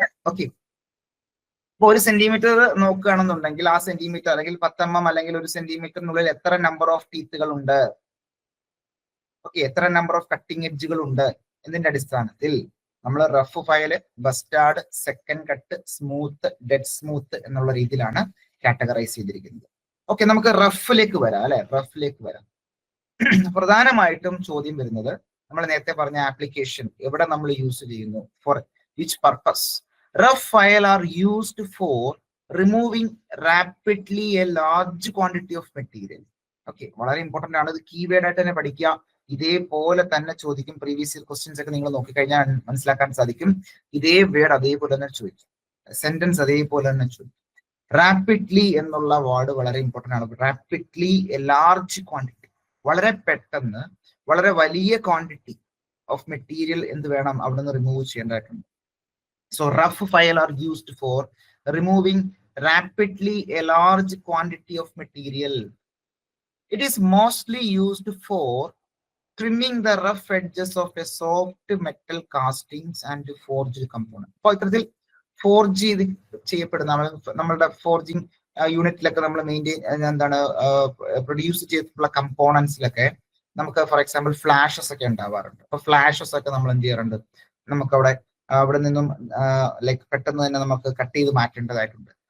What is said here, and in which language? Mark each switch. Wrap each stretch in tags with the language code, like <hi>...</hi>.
<ml>Okay, ഇപ്പൊ 1 centimetre നോക്കുകയാണെന്നുണ്ടെങ്കിൽ ആ സെന്റിമീറ്റർ അല്ലെങ്കിൽ 10 mm അല്ലെങ്കിൽ 1 സെന്റിമീറ്ററിനുള്ളിൽ എത്ര നമ്പർ ഓഫ് ടീത്തുകൾ ഉണ്ട്, ഓക്കെ, എത്ര നമ്പർ ഓഫ് കട്ടിംഗ് എഡ്ജുകൾ ഉണ്ട് എന്നതിന്റെ അടിസ്ഥാനത്തിൽ നമ്മൾ rough file, bastard, second cut, smooth, dead smooth എന്നുള്ള രീതിയിലാണ് കാറ്റഗറൈസ് ചെയ്തിരിക്കുന്നത്. ഓക്കെ, നമുക്ക് റഫിലേക്ക് വരാം, അല്ലെ? റഫിലേക്ക് വരാം. പ്രധാനമായിട്ടും ചോദ്യം വരുന്നത് നമ്മൾ നേരത്തെ പറഞ്ഞ ആപ്ലിക്കേഷൻ എവിടെ നമ്മൾ യൂസ് ചെയ്യുന്നു,</ml> <en>For which purpose. Rough file are used for removing rapidly a large quantity of material.</en> <ml>Okay, വളരെ ഇമ്പോർട്ടന്റ് ആണ്. ഇത് കീവേഡ് ആയിട്ട് തന്നെ പഠിക്കുക. ഇതേപോലെ തന്നെ ചോദിക്കും. പ്രീവിയസ് ഇയർ ക്വസ്റ്റ്യൻസ് ഒക്കെ നിങ്ങൾ നോക്കിക്കഴിഞ്ഞാൽ മനസ്സിലാക്കാൻ സാധിക്കും. ഇതേ വേർഡ് അതേപോലെ തന്നെ ചോദിക്കും, സെന്റൻസ് അതേപോലെ തന്നെ ചോദിക്കും. റാപ്പിഡ്ലി എന്നുള്ള വേർഡ് വളരെ ഇമ്പോർട്ടന്റ് ആണ്.</ml> <en>rapidly a large quantity,</en> <ml>വളരെ പെട്ടെന്ന് വളരെ വലിയ ക്വാണ്ടിറ്റി ഓഫ് മെറ്റീരിയൽ എന്ത് വേണം അവിടെ നിന്ന് റിമൂവ് ചെയ്യേണ്ടതായിട്ടുണ്ട്.</ml> <en>So rough file are used for removing rapidly a large quantity of material. It is mostly used for trimming the rough edges of a soft metal castings and forged component.</en> <ml>അപ്പോൾ ഇത്തരത്തിൽ forge ചെയ്ത് ചെയ്യപ്പെടുന്ന നമ്മളുടെ forging യൂണിറ്റിലൊക്കെ നമ്മൾ എന്താണ് produce ചെയ്തിട്ടുള്ള കമ്പോണൻസിലൊക്കെ നമുക്ക് for example flashes ഒക്കെ ഉണ്ടാവാറുണ്ട്. അപ്പൊ ഫ്ലാഷസ് ഒക്കെ നമ്മൾ എന്ത് ചെയ്യാറുണ്ട്, നമുക്കവിടെ അവിടെ നിന്നും ലൈക്ക് പെട്ടെന്ന് തന്നെ നമുക്ക് കട്ട് ചെയ്ത് മാറ്റേണ്ടതായിട്ടുണ്ട്.</ml>